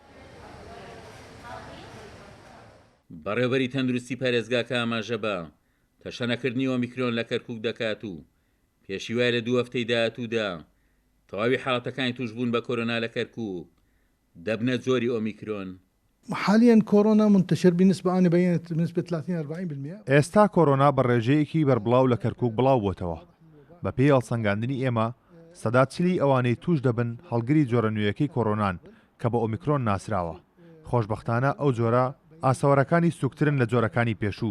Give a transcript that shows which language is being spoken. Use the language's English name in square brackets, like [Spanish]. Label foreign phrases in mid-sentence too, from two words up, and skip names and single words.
[Central Kurdish] بەڕێوەبەری تەندروستی پارێزگاکە ئاماژە بە تەشەنەکردنی ئۆمیکرۆن لە کەرکووک دەکات و پێشی وایە لە 2 هەفتەی داهاتوودا تەواوی حاڵەتەکانی توشبوون بە کۆرۆنا لە کەرکووک دەبنە جۆری ئۆمیکرۆن. [Arabic] حاليا كورونا منتشر بنسبة أنا بينت بنسبة 30-40%. [Central Kurdish] ئێستا کۆرۆنا بە ڕێژەیەکی بەربڵاو لە کەرکووک بڵاو بووتەوە. بە پێی هەڵسەنگاندنی ئێمە سەدا چلی ئەوانەی توش دەبن هەڵگری جۆرە نوێیەکەی کۆرۆنان کە بە ئۆمیکرۆن ناسراوە. خۆشبەختانە ئەو جۆرە ئاسەوەرەکانی سوکترن لە جۆرەکانی پێشوو.